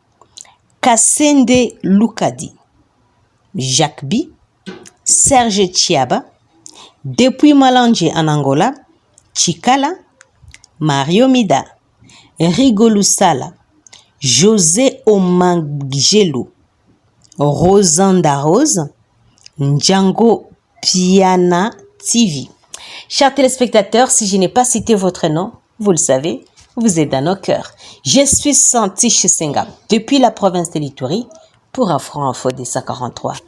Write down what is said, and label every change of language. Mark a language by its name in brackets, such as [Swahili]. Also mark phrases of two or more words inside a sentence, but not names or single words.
[French] Kassende Lukadi, Jacques B, Serge Chiaba, depuis Malanje en Angola, Chikala, Mario Mida, Rigolou Sala, José Omangelo, Rosanda Rose, Django Piana TV. Chers téléspectateurs, si je n'ai pas cité votre nom, vous le savez, vous êtes dans nos cœurs. Je suis Santi Chisenga, depuis la province de l'Ituri, pour Afro Info des 143.